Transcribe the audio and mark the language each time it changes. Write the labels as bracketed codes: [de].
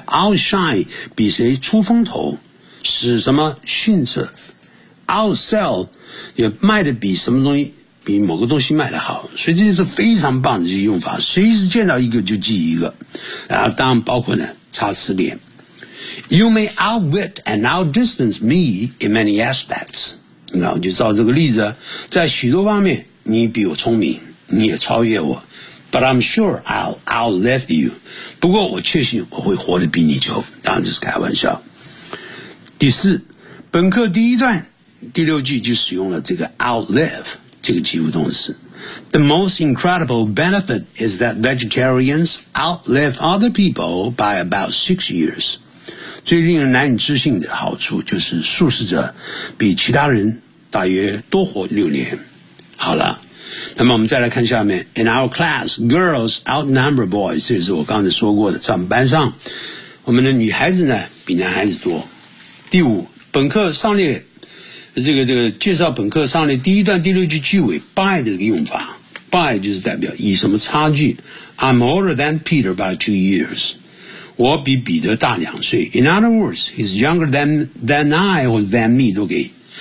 [zh] outshine 比谁出风头，使什么逊色。 outsell 也卖的比什么东西，比某个东西卖的好，所以这些是非常棒的这些用法，随时见到一个就记一个。然后当然包括呢擦词典。 [en] You may outwit and outdistance me in many aspects. [zh] 那我就照这个例子，在许多方面你比我聪明，你也超越我。 [en] But I'm sure I'll outlive you. [zh] 不过我确信我会活得比你久。当然这是开玩笑。第四，本课第一段第六句就使用了这个 outlive 这个及物动词。 [en] The most incredible benefit is that vegetarians outlive other people by about 6 years. [zh] 最令人难以置信的好处就是素食者比其他人大约多活6年。好了，那么我们再来看下面。 [en] In our class, girls outnumber boys. [zh] 这也是我刚才说过的，在我们班上我们的女孩子呢比男孩子多。第五，本课上列这个介绍本课上列第一段第六句句尾 by 的这个用法。 by 就是代表以什么差距。 [en] I'm older than Peter by 2 years. [zh] 我比彼得大两岁。 [en] In other words, he's younger than I or than me [zh] 都可以。